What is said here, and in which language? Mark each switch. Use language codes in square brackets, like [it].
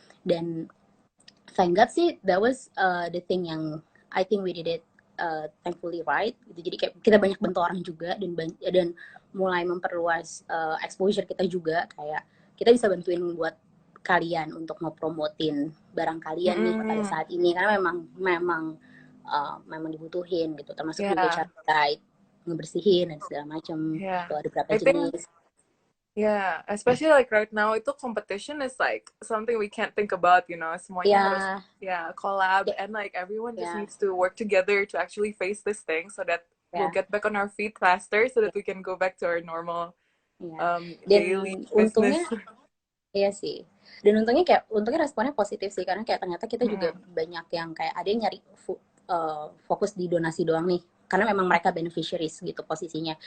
[id] Dan [en] thank God sih that was the thing yang I think we did it thankfully right gitu. [id] Jadi kayak kita banyak bantu orang juga, dan mulai memperluas exposure kita juga, kayak kita bisa bantuin buat kalian untuk ngepromotin barang kalian nih pada saat ini, karena memang dibutuhin gitu, termasuk juga cara ngebersihin dan segala macam. Tuh ada berapa jenis. [en] Yeah, especially like right now, itu competition is like something we can't think about, you know. [id] Semuanya harus collab, [en] and like everyone just needs to work together to actually face this thing so that we'll get back on our feet faster, so that we can go back to our normal daily business. [id] Iya sih. Dan untungnya responnya positif sih, karena kayak ternyata kita juga banyak yang kayak ada yang nyari fokus di donasi doang nih, karena memang mereka beneficiaries gitu posisinya.